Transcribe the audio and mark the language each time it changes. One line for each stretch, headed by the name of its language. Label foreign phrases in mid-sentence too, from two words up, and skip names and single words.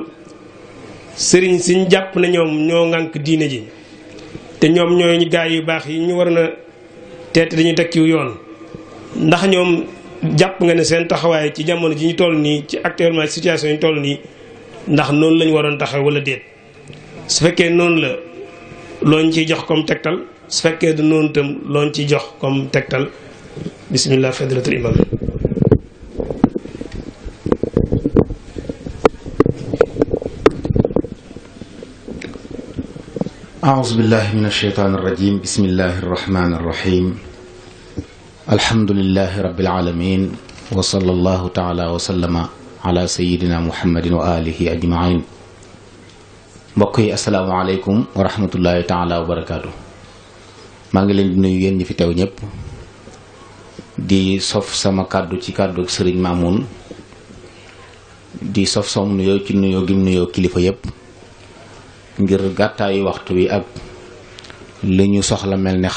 Wolof: sëriñ si ñu jàpp ne ñoom ñoo ŋànk diine ji te ñoom ñooy ñu gaay yu baax yi ñu war na teete dañuy teg ci yoon ndax ñoom jàpp nga ne seen taxawaay ci jamono ji ñu toll nii ci
French: actuellement situation
Wolof: yi ñu toll nii ndax noonu lañu waroon taxaw wala déet su fekkee noonu la looñ ciy jox comme tegtal su fekkee du noonu itam looñ ciy jox comme tegtal
Arabic: بسم الله فضيلة الإمام. أعوذ بالله من الشيطان الرجيم بسم الله الرحمن الرحيم الحمد لله رب العالمين وصلى الله تعالى وسلم على سيدنا محمد وآله أجمعين
Wolof: mbokk yi
Arabic: السلام عليكم ورحمة الله تعالى وبركاته
Wolof: maa ngi leen di nuyu yéen ñi fi teew ñëpp di sof sama kàddu ci kàddu ak sëriñ Mamoun di sof som nuyoo ci nuyoo gim nuyoo kilifa yëpp ngir gàttaayu waxtu wi ak li ñu soxla mel ne xaw